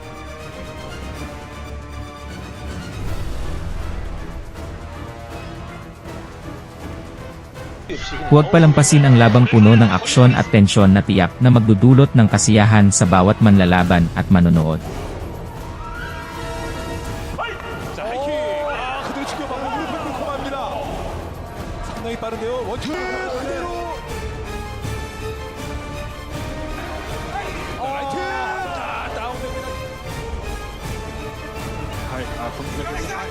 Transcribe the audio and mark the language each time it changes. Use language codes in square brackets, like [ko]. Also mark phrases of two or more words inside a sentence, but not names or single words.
[tl] Huwag palampasin ang labang puno ng aksyon at tensyon na tiyak na magdudulot ng kasiyahan sa bawat manlalaban at manonood. [ko] 자, 하이킥. 그대로 지켜봐요. 무릎을 꿇고 갑니다. 상당히 빠른데요. 원킥 그대로. 라이트. 자, 다운됩니다. 공격이.